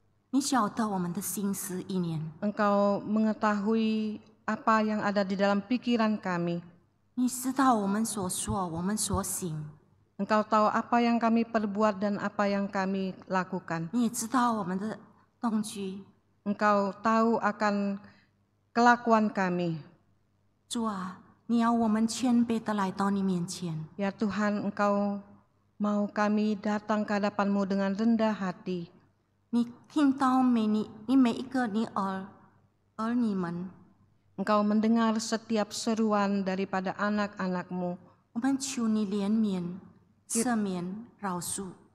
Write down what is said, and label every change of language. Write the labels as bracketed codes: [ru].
[zh] 你晓得我们的心思意念， [id] Engkau mengetahui apa yang ada di dalam pikiran kami. [zh] 你知道我们所说，我们所行。 [id] Engkau tahu apa yang kami perbuat dan apa yang kami lakukan. [zh] 你也知道我们的动机。 [id] Engkau tahu akan kelakuan kami. [zh] 主啊，你要我们谦卑的来到你面前。 [id] Ya Tuhan, Engkau mau kami datang ke hadapan-Mu dengan rendah hati. [zh] 你听到你每一个你儿女们， [id] Engkau mendengar setiap seruan daripada anak-anak-Mu. [zh] 我们求你怜悯、赦免、饶恕。